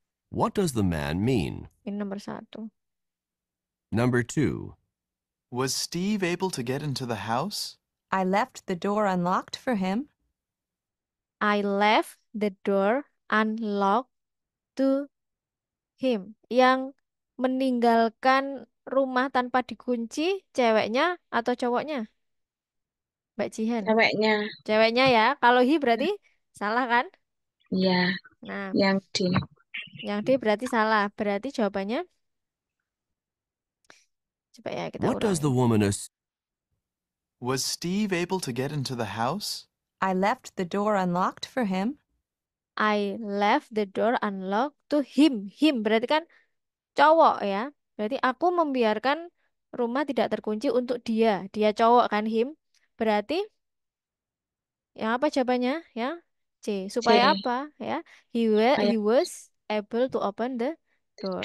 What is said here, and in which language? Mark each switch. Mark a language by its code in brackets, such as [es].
[en] What does the man mean? [id] Ini nomor satu. [en] Number 2. Was Steve able to get into the house? I left the door unlocked for him. I left the door unlocked to him. [id] Yang meninggalkan rumah tanpa dikunci, ceweknya atau cowoknya? Mbak Jihan. Ceweknya. Ceweknya ya. Kalau he berarti salah kan? Ya, Nah, yang D. yang D berarti salah. Berarti jawabannya coba ya kita [en] What does [id] ulangi. [en] the woman assume? Was Steve able to get into the house? I left the door unlocked for him. I left the door unlocked to him. [id] Him berarti kan cowok ya. Berarti aku membiarkan rumah tidak terkunci untuk dia. Dia cowok kan him. Berarti yang apa jawabannya? Ya, C. Supaya apa? Ya, he Kayak [en] was able to open the door.